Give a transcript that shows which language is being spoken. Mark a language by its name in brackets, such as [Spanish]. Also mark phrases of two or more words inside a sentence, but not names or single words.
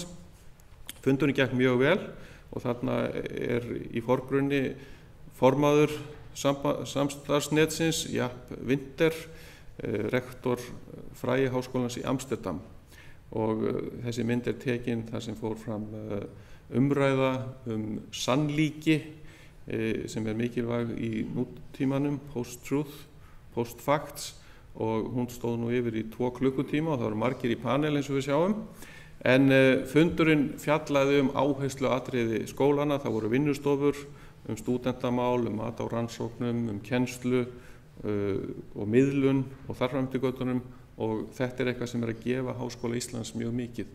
[Icelandic] Fundurinn gekk mjög vel og þarna í forgrunni formaður samstarfsnetsins, Jaap Winter, rektor Fræi Háskólans í Amsterdam og þessi mynd tekin þar sem fór fram umræða sannlíki sem mikilvæg í nútímanum, [English] post-truth, post-facts, [Icelandic] og hún stóð nú yfir í 2 klukkutíma og það voru margir í panel eins og við sjáum. En fundurinn fjallaði áhersluatriði skólana, það voru vinnustofur stúdentamál, mat á rannsóknum, kennslu og miðlun og þar fram eftir götunum, og þetta eitthvað sem að gefa Háskóla Íslands mjög mikið.